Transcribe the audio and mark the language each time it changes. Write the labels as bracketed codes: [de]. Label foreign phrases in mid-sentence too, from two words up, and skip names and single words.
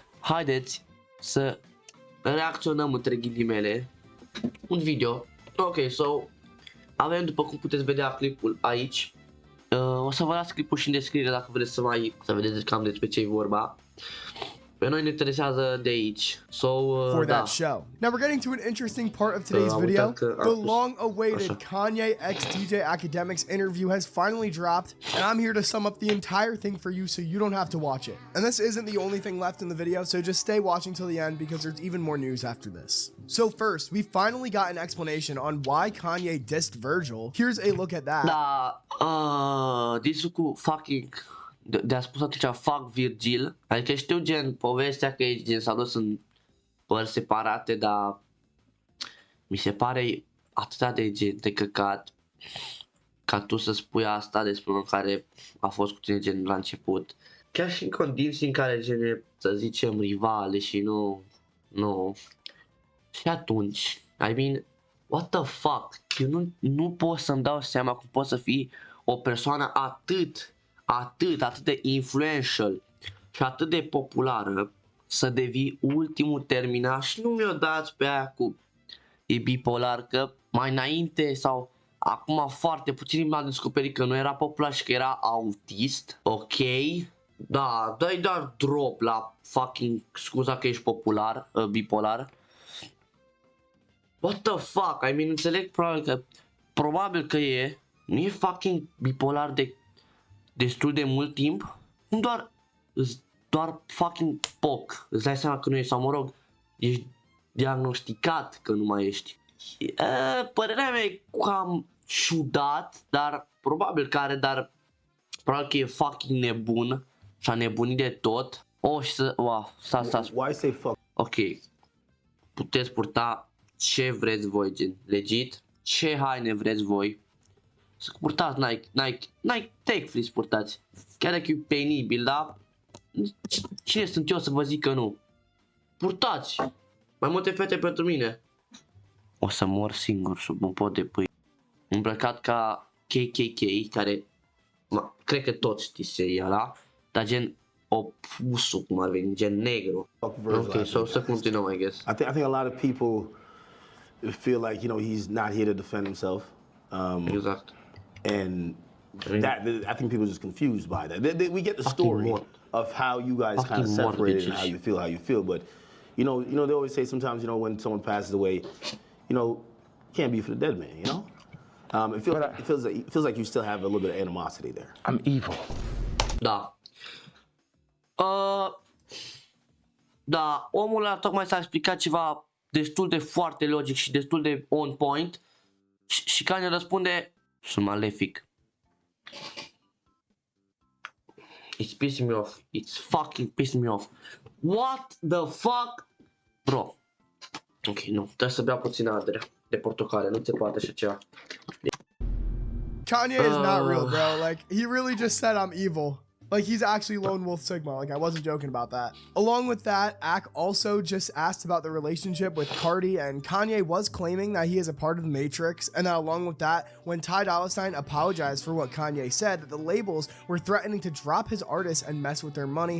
[ro] Haideți să reacționăm între ghilimele un video. Ok, so avem, după cum puteți vedea clipul aici. O să vă las clipul și în descriere dacă vreți să vedeți cam despre ce e vorba. Pe noi ne interesează de aici. [en] For that show. Now we're getting to an interesting part of today's video. The long-awaited Kanye x DJ Academics interview has finally dropped, and I'm here to sum up the entire thing for you so you don't have to watch it. And this isn't the only thing left in the video, so just stay watching till the end because there's even more news after this. So first, we finally got an explanation on why Kanye dissed Virgil. Here's a look at that. [ro] Disul cu fucking de-a spus atunci fuck Virgil, adică știu gen povestea că e gen s-a dus în părți separate, dar mi se pare atât de gen de căcat ca tu să spui asta despre unul care a fost cu tine gen la început, chiar și în condiții în care gen, să zicem, rivale și nu și atunci, [en] I mean, what the fuck, [ro] eu nu pot să-mi dau seama cum poți să fii o persoană atât de influential și atât de populară să devii ultimul terminat și nu mi-o dați pe aia cu e bipolar, că mai înainte sau acum foarte puțin m-a descoperit că nu era popular și că era autist, ok? Da, dai doar drop la fucking scuza că ești bipolar. [en] What the fuck? I mean, [ro] înțeleg probabil că nu e fucking bipolar de destul de mult timp, nu doar fucking POC, îți dai seama că nu ești, sau mă rog, ești diagnosticat că nu mai ești. Părerea mea e cam ciudat, dar probabil că e fucking nebun și a nebunit de tot. [en] Why say fuck? [ro] Ok, puteți purta ce vreți voi, gen, legit, ce haine vreți voi. Să purtați Nike Tech Free purtați. Chiar dacă e penibil, da? Cine sunt eu să vă zic că nu? Purtați! Mai multe fete pentru mine. O să mor singur sub un pot de pâine. Îmbrăcat ca KKK, care cred că toți știți seria, da? Dar gen opusul, cum ar veni, gen negru. Ok, so să continuăm, [en] I guess. I think a lot of people feel like, he's not here to defend himself. Exact. And I think people are just confused by that. We get the story of how you guys kind of separated and how you feel. But they always say sometimes, when someone passes away, can't be for the dead man. It feels like you still have a little bit of animosity there. I'm evil. [ro] Da. Da, omul ăla tocmai s-a explicat ceva destul de foarte logic și destul de [en] on point [ro] și Kanye răspunde, sunt malefic. [en] It's pissing me off. It's fucking pissing me off. What the fuck? Bro. [ro] Ok, nu. Trebuie să bea puțină ardere de portocale. Nu se poate așa ceva. [en] Kanye is not real, bro. Like, he really just said I'm evil. Like, he's actually Lone Wolf Sigma. Like, I wasn't joking about that. Along with that, Ak also just asked about the relationship with Cardi, and Kanye was claiming that he is a part of the Matrix. And then along with that, when Ty Dolla $ign apologized for what Kanye said, that the labels were threatening to drop his artists and mess with their money.